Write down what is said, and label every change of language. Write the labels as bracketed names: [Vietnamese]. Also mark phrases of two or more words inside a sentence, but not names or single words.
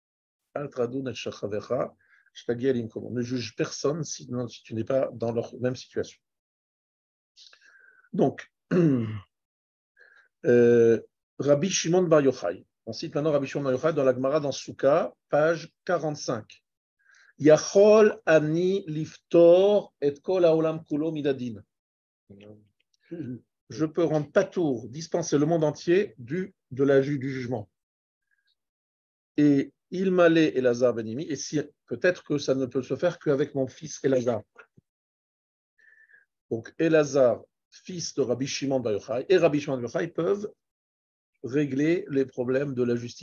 [French] Ne juge personne si tu n'es pas dans leur même situation. Donc, Rabbi Shimon Bar Yochai. On cite maintenant Rabbi Shimon Bar Yochai dans la Gemara dans Souka, page 45. [Hebrew] יכול אני לפטור את כל העולם כולו מן הדין. [French] Je peux rendre patour, dispenser le monde entier du jugement. Et il m'allait Elazar Benimi, et si, peut-être que ça ne peut se faire qu'avec mon fils Elazar. Donc Elazar, fils de Rabbi Shimon Bar Yochai, et Rabbi Shimon Bar Yochai peuvent régler les problèmes de la justice dans le monde.